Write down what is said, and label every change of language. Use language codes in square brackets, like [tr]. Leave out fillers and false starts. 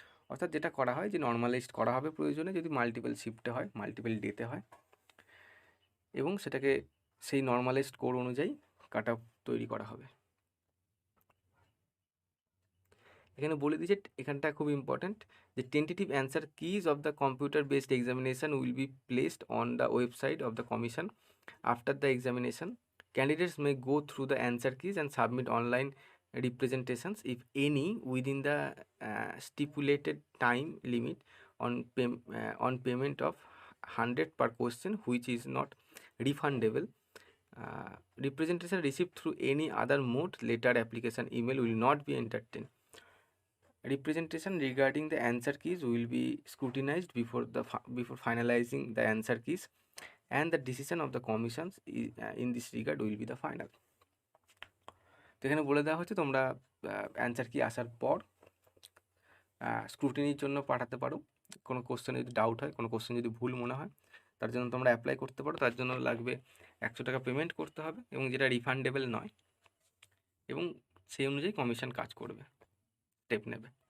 [bn] অর্থাৎ যেটা করা হয় যে নর্মালাইজড করা হবে প্রয়োজনে যদি মাল্টিপল শিফটে হয়, মাল্টিপল ডেতে হয়, এবং সেটাকে সেই নর্মালাইজড স্কোর অনুযায়ী কাট অফ তৈরি করা হবে। এখানে বলে দিয়েছে, এখানটা খুব ইম্পর্ট্যান্ট, যে [en] Tentative answer keys of the computer based examination will be placed on the website of the commission after the examination. Candidates may go through the answer keys and submit online representations, if any, within the stipulated time limit on payment of 100 per question, which is not refundable. Representation received through any other mode, letter, application, email will not be entertained. Representation regarding the answer keys will be scrutinized before finalizing the answer keys, and the decision of the commissions in this regard will be the final. [bn] তো এখানে বলে দেওয়া হচ্ছে তোমরা answer কি আসার পর স্ক্রুটিনির জন্য পাঠাতে পারো। কোনো কোশ্চেনে যদি ডাউট হয়, কোনো কোশ্চেন যদি ভুল মনে হয়, তার জন্য তোমরা অ্যাপ্লাই করতে পারো। তার জন্য লাগবে 100 টাকা পেমেন্ট করতে হবে, এবং যেটা রিফান্ডেবল নয়, এবং সেই অনুযায়ী কমিশন কাজ করবে, স্টেপ নেবে।